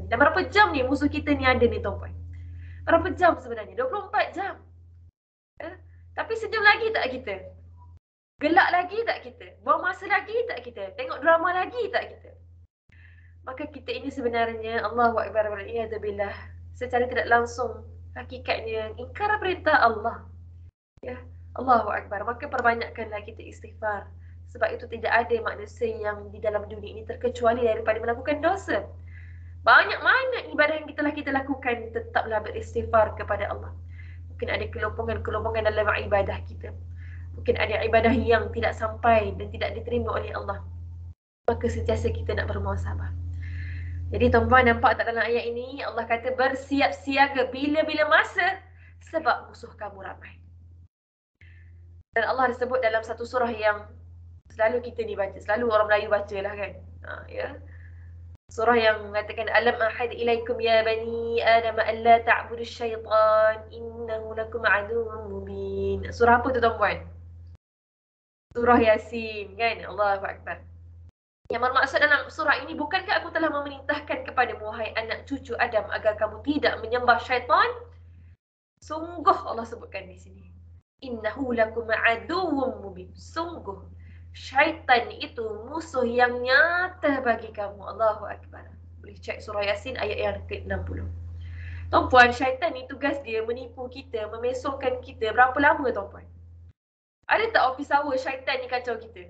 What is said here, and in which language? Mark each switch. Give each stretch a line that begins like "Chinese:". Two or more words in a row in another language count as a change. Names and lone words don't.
Malay: Dan berapa jam ni musuh kita ni ada ni tuan-puan? Berapa jam sebenarnya? 24 jam. Tapi senyum lagi tak kita? Gelak lagi tak kita? Buang masa lagi tak kita? Tengok drama lagi tak kita? Maka kita ini sebenarnya,
Arabic: الله أكبر,
Malay: wal'iyadzubillah, secara tidak langsung hakikatnya ingkar perintah Allah.
Arabic: يا، الله أكبر.
Malay: Maka perbanyakkanlah kita istighfar. Sebab itu tidak ada manusia yang di dalam dunia ini terkecuali daripada melakukan dosa. Banyak mana ibadah yang telah kita lakukan, tetaplah beristighfar kepada Allah. Mungkin ada kelompongan-kelompongan dalam ibadah kita. Mungkin ada ibadah yang tidak sampai dan tidak diterima oleh Allah. Maka sentiasa kita nak bermuhasabah. Jadi tuan-puan nampak tak dalam ayat ini, Allah kata bersiap siaga bila-bila masa sebab musuh kamu ramai. Dan Allah disebut dalam satu surah yang selalu kita ni baca, selalu orang Melayu baca lah kan. Ya. Surah yang mengatakan
Arabic: ألم أعهد إليكم يا بني آدم أن لا تعبدوا الشيطان إنه لكم عدو مبين.
Malay: Surah apa tu tuan-puan? Surah Yasin kan.
Arabic: الله أكبر.
Malay: Yang bermaksud dalam surah ini, bukankah aku telah memerintahkan kepadamu wahai anak cucu Adam agar kamu tidak menyembah syaitan? Sungguh Allah sebutkan di sini.
Arabic: إنه لكم عدو مبين.
Malay: Sungguh syaitan itu musuh yang nyata bagi kamu.
Arabic: الله أكبر.
Malay: Boleh cek surah Yasin ayat yang ke-60. Tuan-puan, syaitan ni tugas dia menipu kita, memesongkan kita. Berapa lama tuan-puan? Ada tak
English: office hour
Malay: syaitan ni kacau kita?